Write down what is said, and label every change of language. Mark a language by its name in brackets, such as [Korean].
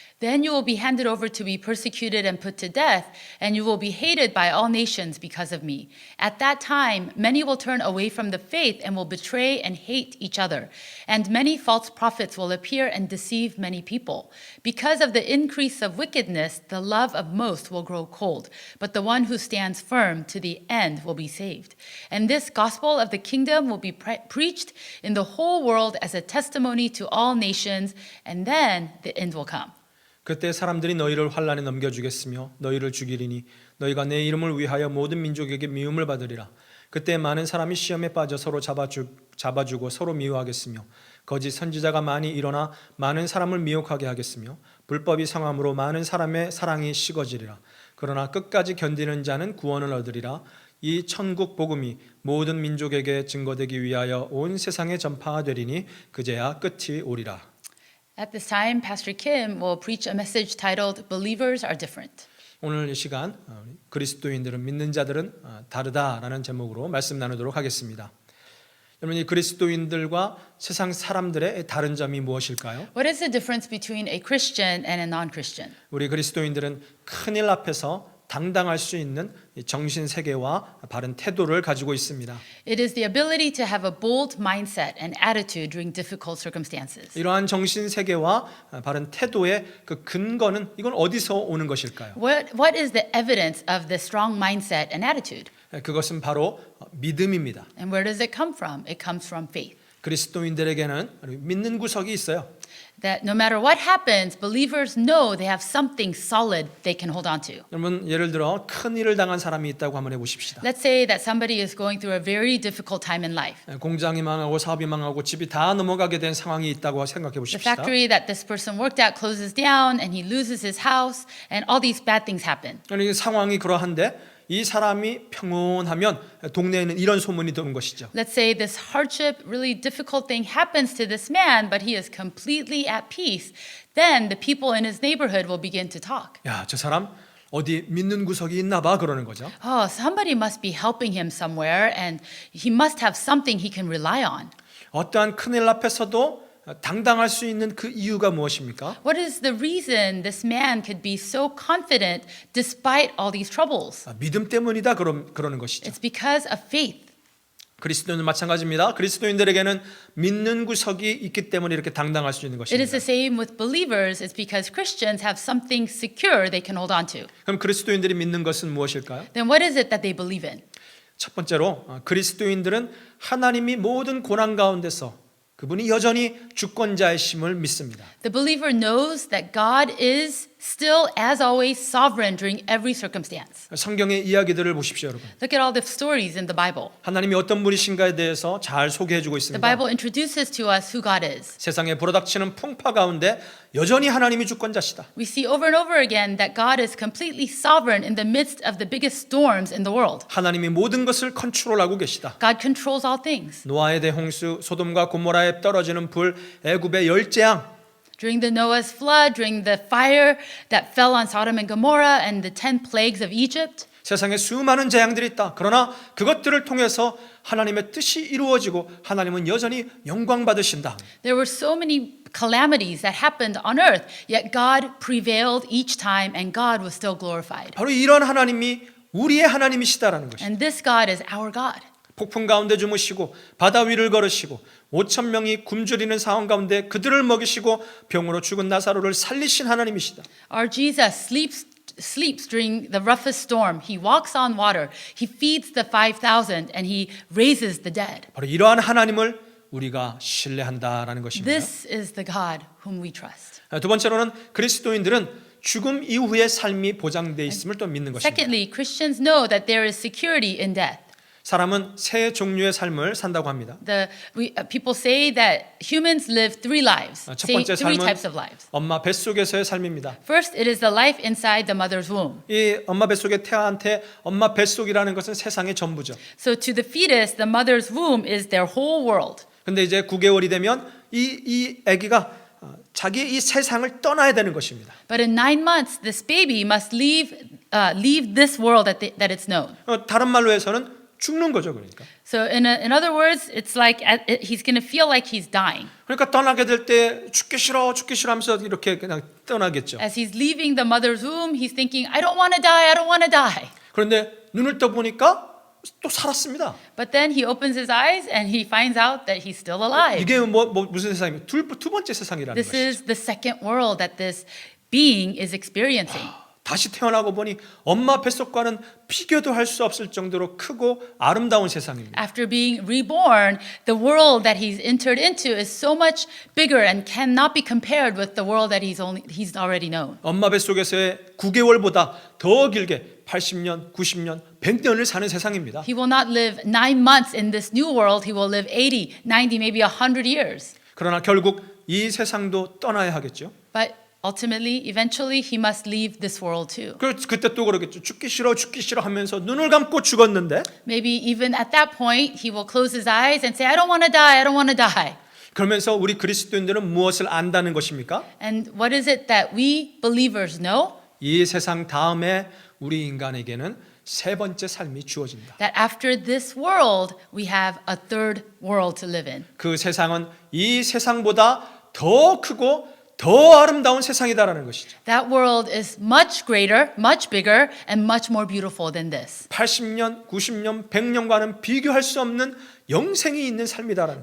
[English] Then you will be handed over to be persecuted and put to death, and you will be hated by all nations because of me. At that time, many will turn away from the faith and will betray and hate each other. And many false prophets will appear and deceive many people. Because of the increase of wickedness, the love of most will grow cold, but the one who stands firm to the end will be saved. And this gospel of the kingdom will be preached in the whole world as a testimony to all nations, and then the end will come. [Korean] 그때 사람들이 너희를 환난에 넘겨주겠으며 너희를 죽이리니 너희가 내 이름을 위하여 모든 민족에게 미움을 받으리라. 그때 많은 사람이 시험에 빠져 서로 잡아주고 서로 미워하겠으며 거짓 선지자가 많이 일어나 많은 사람을 미혹하게 하겠으며 불법이 성함으로 많은 사람의 사랑이 식어지리라. 그러나 끝까지 견디는 자는 구원을 얻으리라. 이 천국 복음이 모든 민족에게 증거되기 위하여 온 세상에 전파되리니 그제야 끝이 오리라. [English] At this time, Pastor Kim will preach a message titled Believers Are Different. [Korean] 오늘 이 시간 그리스도인들은 믿는 자들은 다르다라는 제목으로 말씀 나누도록 하겠습니다. 여러분, 이 그리스도인들과 세상 사람들의 다른 점이 무엇일까요? [English] What is the difference between a Christian and a non-Christian? [Korean] 우리 그리스도인들은 큰일 앞에서 당당할 수 있는 정신 세계와 바른 태도를 가지고 있습니다. [English] It is the ability to have a bold mindset and attitude during difficult circumstances. [Korean] 이러한 정신 세계와 바른 태도의 그 근거는 이건 어디서 오는 것일까요? [English] What is the evidence of this strong mindset and attitude? [Korean] 그것은 바로 믿음입니다. [English] And where does it come from? It comes from faith. [Korean] 그리스도인들에게는 믿는 구석이 있어요. [English] That no matter what happens, believers know they have something solid they can hold on to. [Korean] 여러분, 예를 들어 큰 일을 당한 사람이 있다고 한번 해보십시다. [English] Let's say that somebody is going through a very difficult time in life. [Korean] 공장이 망하고 사업이 망하고 집이 다 넘어가게 된 상황이 있다고 생각해 [English] The [Korean] 보십시다. [English] factory that this person worked at closes down and he loses his house and all these bad things happen. [Korean] 이 상황이 그러한데 이 사람이 평온하면 동네에는 이런 소문이 도는 것이죠. [English] Let's say this hardship, really difficult thing happens to this man, but he is completely at peace. Then the people in his neighborhood will begin to talk. [Korean] 야, 저 사람 어디 믿는 구석이 있나 봐 그러는 거죠. [English] Oh, somebody must be helping him somewhere and he must have something he can rely on. [Korean] 어떠한 큰일 앞에서도 당당할 수 있는 그 이유가 무엇입니까? [English] What is the reason this man could be so confident despite all these troubles? [Korean] 믿음 때문이다 그러는 것이죠. [English] It's because of faith. [Korean] 그리스도인은 마찬가지입니다. 그리스도인들에게는 믿는 구석이 있기 때문에 이렇게 당당할 수 있는 [English] It is [Korean] 것입니다. [English] the same with believers. It's because Christians have something secure they can hold on to. [Korean] 그럼 그리스도인들이 믿는 것은 무엇일까요? [English] Then what is it that they believe in? [Korean] 첫 번째로 그리스도인들은 하나님이 모든 고난 가운데서 그분이 여전히 주권자이심을 믿습니다. [English] The believer knows that God is still, as always, sovereign during every circumstance. [Korean] 성경의 이야기들을 보십시오, 여러분. [English] Look at all the stories in the Bible. [Korean] 하나님이 어떤 분이신가에 대해서 잘 소개해주고 [English] The [Korean] 있습니다. [English] Bible introduces to us who God is. [Korean] 세상에 불어닥치는 풍파 가운데 여전히 하나님이 주권자시다. [English] We see over and over again that God is completely sovereign in the midst of the biggest storms in the world. [Korean] 하나님이 모든 것을 컨트롤하고 계시다. [English] God controls all things. [Korean] 노아의 대홍수, 소돔과 고모라에 떨어지는 불, 애굽의 열재앙, [English] During the Noah's flood, during the fire that fell on Sodom and Gomorrah and the 10 plagues of Egypt, [Korean] 세상에 수많은 재앙들이 있다. 그러나 그것들을 통해서 하나님의 뜻이 이루어지고 하나님은 여전히 영광 받으신다. [English] there were so many calamities that happened on earth, yet God prevailed each time and God was still glorified. [Korean] 바로 이런 하나님이 우리의 하나님이시다라는 것이죠. [English] And this God is our God. [Korean] 폭풍 가운데 주무시고 바다 위를 걸으시고 5천 명이 굶주리는 상황 가운데 그들을 먹이시고 병으로 죽은 나사로를 살리신 하나님이시다. [English] Our Jesus sleeps during the roughest storm. He walks on water. He feeds the 5,000 and he raises the dead. [Korean] 바로 이러한 하나님을 우리가 신뢰한다라는 것입니다. [English] This is the God whom we trust. [Korean] 두 번째로는 그리스도인들은 죽음 이후의 삶이 보장되어 있음을 또 믿는 것입니다. [English] Secondly, Christians know that there is security in death. [Korean] 사람은 세 종류의 삶을 산다고 합니다. [English] People say that humans live three lives, [Korean] 첫 번째 [English] three [Korean] 삶은 [English] types of lives. [Korean] 엄마 뱃속에서의 삶입니다. [English] First, it is the life inside the mother's womb. [Korean] 이 엄마 뱃속의 태아한테 엄마 뱃속이라는 것은 세상의 전부죠. [English] So to the fetus, the mother's womb is their whole world. [Korean] 근데 이제 9개월이 되면 이 아기가 자기의 이 세상을 떠나야 되는 것입니다. [English] But in 9 months, this baby must leave this world that it's known. [Korean] 다른 말로 해서는 죽는 거죠, 그러니까. [English] So in other words, it's like he's going to feel like he's dying. [Korean] 그러니까 떠나게 될 때 죽기 싫어 하면서 이렇게 그냥 떠나겠죠. [English] As he's leaving the mother's womb, he's thinking, I don't want to die, I don't want to die. [Korean] 그런데 눈을 떠 보니까 또 살았습니다. [English] But then he opens his eyes and he finds out that he's still alive. [Korean] 이게 무슨 세상입니까? 두 번째 세상이라는 [English] This [Korean] 것이죠. [English] is the second world that this being is experiencing. [Korean] 다시 태어나고 보니 엄마 뱃속과는 비교도 할 수 없을 정도로 크고 아름다운 세상입니다. [English] After being reborn, the world that he's entered into is so much bigger and cannot be compared with the world that he's already known. [Korean] 엄마 뱃속에서의 9개월보다 더 길게 80년, 90년, 100년을 사는 세상입니다. [English] He will not live 9 months in this new world. He will live 80, 90, maybe 100 years. [Korean] 그러나 결국 이 세상도 떠나야 하겠죠. [English] But ultimately, eventually, he must leave this world too. [Korean] 그때 또 그러겠죠. 죽기 싫어 하면서 눈을 감고 죽었는데 [English] Maybe even at that point, he will close his eyes and say, I don't want to die, I don't want to die. [Korean] 그러면서 우리 그리스도인들은 무엇을 안다는 것입니까? [English] And what is it that we believers know? [Korean] 이 세상 다음에 우리 인간에게는 세 번째 삶이 주어진다. [English] That after this world, we have a third world to live in. [Korean] 그 세상은 이 세상보다 더 크고 더 아름다운 세상이다라는 것이죠. [English] That world is much greater, much bigger, and much more beautiful than this. [Korean] 80년, 90년, 100년과는 비교할 수 없는 영생이 있는 삶이다라는.